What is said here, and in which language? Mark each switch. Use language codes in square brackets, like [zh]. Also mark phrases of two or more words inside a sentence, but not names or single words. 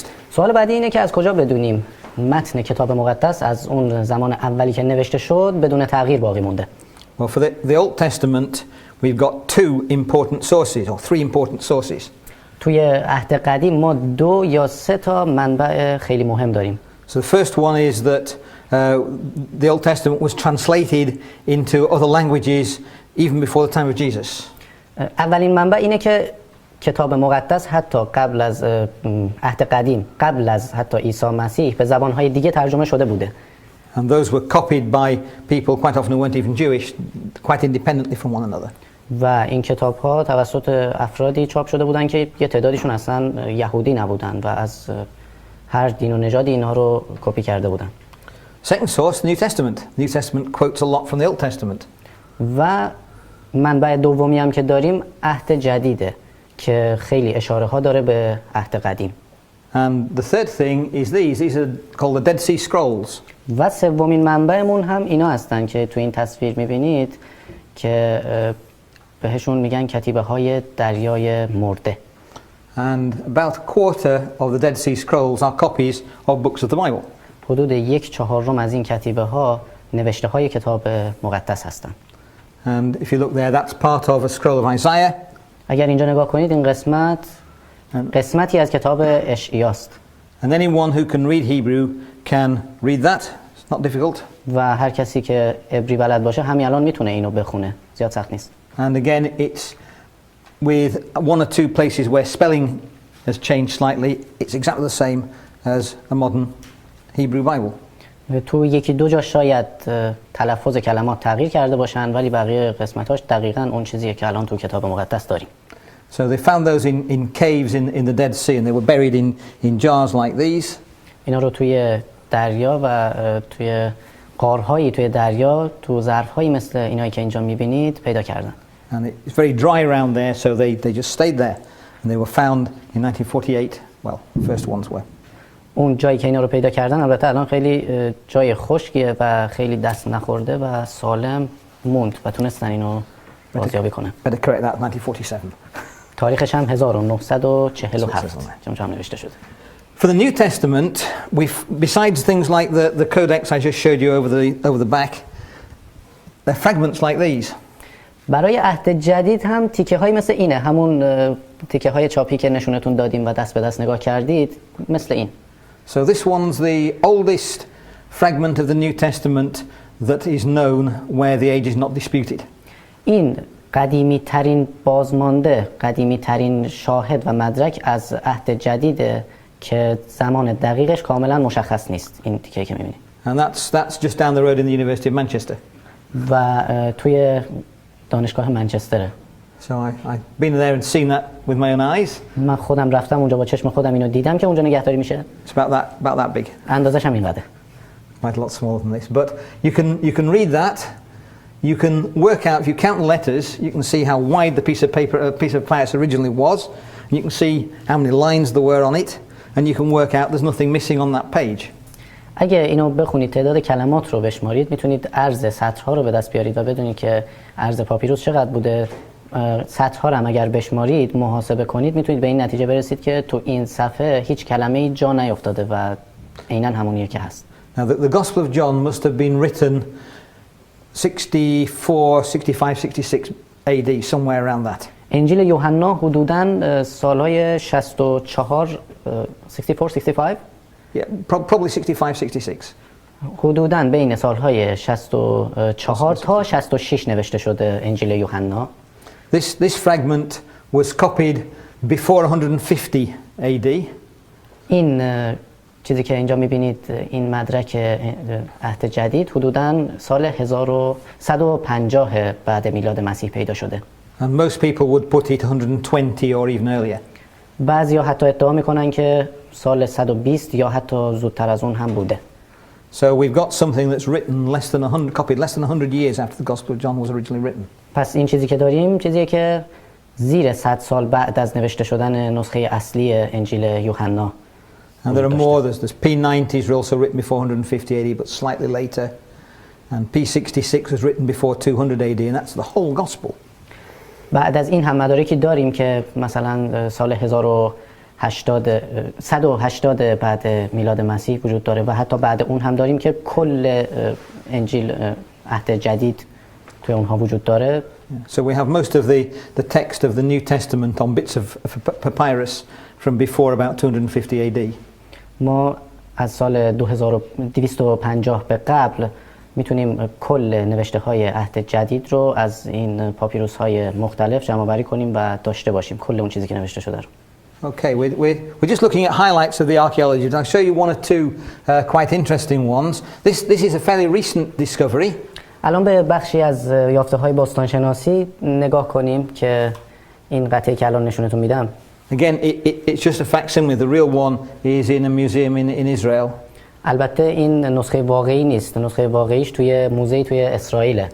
[fa] سوال بعدی اینه که از کجا بدونیم متن کتاب مقدس از اون زمان اولی که نوشته شد بدون تغییر باقی مونده؟ [en] Well, for the Old Testament, we've got two important sources, or three important sources. [fa] توی عهد قدیم ما 2 یا 3 تا منبع خیلی مهم داریم. [en] So the first one is that the Old Testament was translated into other languages even before the time of Jesus. [fa] اولین منبع اینه که کتاب مقدس حتی قبل از عهد قدیم، قبل از حتی عیسی مسیح به زبان‌های دیگه ترجمه شده بوده. [en] And those were copied by people quite often who weren't even Jewish, quite independently from one another. [fa] و این کتاب‌ها توسط افرادی چاپ شده بودن که یه تعدادیشون اصلا یهودی نبودن و از هر دین و نژادی اینها رو کپی کرده بودن. [en] Second source, the New Testament. The New Testament quotes a lot from the Old Testament. [fa] و منبع دومی هم که داریم عهد جدیده که خیلی اشاره ها داره به عهد قدیم. [en] And the third thing is these are called the Dead Sea Scrolls. [fa] و سومین منبعمون هم اینا هستن که تو این تصویر می‌بینید که بهشون میگن کتیبه های دریای مرده. [en] And about a quarter of the Dead Sea Scrolls are copies of books of the Bible. [fa] حدود 1/4 از این کتیبه ها نوشته های کتاب مقدس هستن. [en] And if you look there, that's part of a scroll of Isaiah. [fa] اگر اینجا نگاه کنید این قسمتی از کتاب اشعیاست. [en] And anyone who can read Hebrew can read that. It's not difficult. [fa] و هر کسی که عبری بلد باشه همین الان میتونه اینو بخونه. زیاد سخت نیست. [en] And again, it's with one or two places where spelling has changed slightly. It's exactly the same as a modern Hebrew Bible. [fa] تو یکی دو جا شاید تلفظ کلمات تغییر کرده باشن ولی بقیه قسمتاش دقیقاً اون چیزیه که الان تو کتاب مقدس داریم. [en] So they found those in caves in the Dead Sea and they were buried in jars like these. [fa] اینا رو توی دریا و توی غارهایی توی دریا تو ظرف‌هایی مثل اینایی که اینجا می‌بینید پیدا کردن. [en] And it's very dry around there, so they just stayed there. And they were found in 1948. Well, the first ones were. [fa] اون جایی که اینا رو پیدا کردن البته الان خیلی جای خشکیه و خیلی دست نخورده و سالم موند و تونستن اینو بازیابی کنن. [en] Better correct that, 1947. [fa] تاریخش هم 1947 که اونجا هم نوشته شده. [en] For the New Testament, besides things like the codex I just showed you over the back, they're fragments like these. [fa] برای عهد جدید هم تیکه های مثل اینه، همون تیکه های چاپی که نشونتون دادیم و دست به دست نگاه کردید مثل این. [en] So this one's the oldest fragment of the New Testament that is known where the age is not disputed. [fa] این قدیمی ترین بازمانده، قدیمی ترین شاهد و مدرک از عهد جدیده که زمان دقیقش کاملا مشخص نیست. این تیکه‌ای که می‌بینید. [en] And that's just down the road in the University of Manchester. [fa] و توی دانشگاه منچستره. [en] So I've been there and seen that with my own eyes. [fa] من خودم رفتم اونجا با چشم خودم اینو دیدم که اونجا نگهداری میشه. [en] It's about that big. [fa] اندازش هم اینقدره. [en] Quite a lot smaller than this, but you can read that. You can work out, if you count the letters, you can see how wide the piece of glass originally was, and you can see how many lines there were on it, and you can work out there's nothing missing on that page. [fa] اگه اینو بخونید تعداد کلمات رو بشمارید میتونید عرض سطرها رو به دست بیارید و بدونید که عرض پاپیروس چقدر بوده. سطرها رو هم اگر بشمارید محاسبه کنید میتونید به این نتیجه برسید که تو این صفحه هیچ کلمه‌ای جا نیافتاده و عیناً همونیه که هست. [en] Now the Gospel of John must have been written 64, 65, 66 AD, somewhere around that. [fa] انجیل یوحنا حدوداً سالهای 64 65 [en] Yeah, probably 65, 66. [fa] حدوداً بین سالهای 64 تا 66 نوشته شده انجیل یوحنا. [en] This fragment was copied before 150 AD. [fa] این چیزی که اینجا میبینید این مدرک عهد جدید حدوداً سال 1150 بعد میلاد مسیح پیدا شده. [en] And most people would put it 120 or even earlier. [fa] بعضیا حتی ادعا میکنن که سال 120 یا حتی زودتر از اون هم بوده. [en] So we've got something that's written copied less than 100 years after the Gospel of John was originally written. [fa] پس این چیزی که داریم چیزیه که زیر 100 سال بعد از نوشته شدن نسخه اصلی انجیل یوحنا. [en] And there are more. There's P90s were also written before 150 AD, but slightly later. And P66 was written before 200 AD, and that's the whole Gospel. [fa] بعد از این هم مدارکی داریم که مثلا سال 180 بعد میلاد مسیح وجود داره و حتی بعد اون هم داریم که کل انجیل عهد جدید توی اونها وجود داره. [en] So we have most of the text of the New Testament on bits of papyrus from before about 250 AD. [fa] ما از سال 2250 به قبل میتونیم کل نوشته های عهد جدید رو از این پاپیروس های مختلف جمع آوری کنیم و داشته باشیم کل اون چیزی که نوشته شده رو. [en] Okay, we're just looking at highlights of the archaeology. I'll show you one or two quite interesting ones. This is a fairly recent discovery. [fa] الان به بخشی از یافته های باستانشناسی نگاه کنیم که این قطعه که الان نشونتون میدم. [en] Again, it's just a facsimile. The real one is in a museum in Israel. [fa] البته این نسخه واقعی نیست. نسخه واقعیش توی موزه توی اسرائیله.